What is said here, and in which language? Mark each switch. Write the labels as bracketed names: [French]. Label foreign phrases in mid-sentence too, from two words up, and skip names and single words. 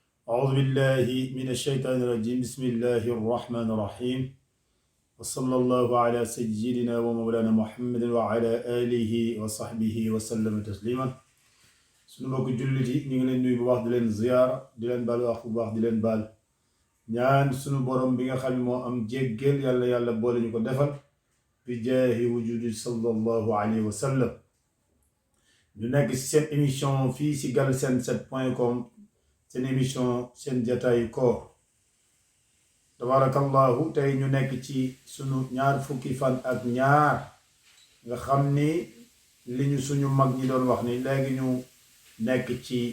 [Arabic] أعوذ بالله من الشيطان الرجيم بسم الله الرحمن الرحيم وصلى الله على سيدنا ومولانا محمد وعلى آله وصحبه وسلم تسليما [Wolof] sunu mbokk jullit yi ñu ngi leen nuyu bu baax di leen ziyaara di leen baal wax bu baax di leen baal ñaan sunu borom bi nga xam ne moo am jéggal yàlla boole ñu ko defal bi [Arabic] جاه الوجود صلى الله عليه وسلم [Wolof] ñu nekk ci seen émission fii ci Galsen Set.com seen émission seen jataayu koor tabarakallahu tey ñu nekk ci sunu ñaar fukki fan ak ñaar nga xam ni li ñu suñu mag ñi doon wax ni léegi ñu nekk ci